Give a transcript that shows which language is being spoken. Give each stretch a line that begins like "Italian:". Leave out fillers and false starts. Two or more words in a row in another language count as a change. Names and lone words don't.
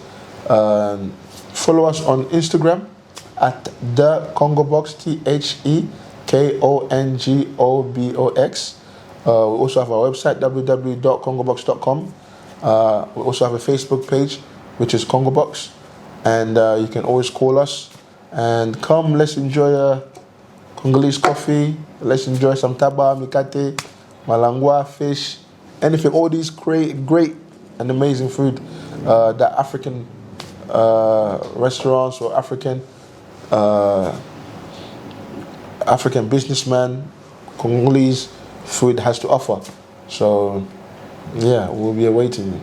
English: Follow us on Instagram at the Congo Box, TheKongobox. We also have our website, www.congobox.com. We also have a Facebook page, which is Congo Box, and you can always call us and come. Let's enjoy a Congolese coffee. Let's enjoy some taba, mikate, malangwa, fish, anything. All these great and amazing food that African restaurants or African businessmen, Congolese food has to offer. So yeah, we'll be waiting.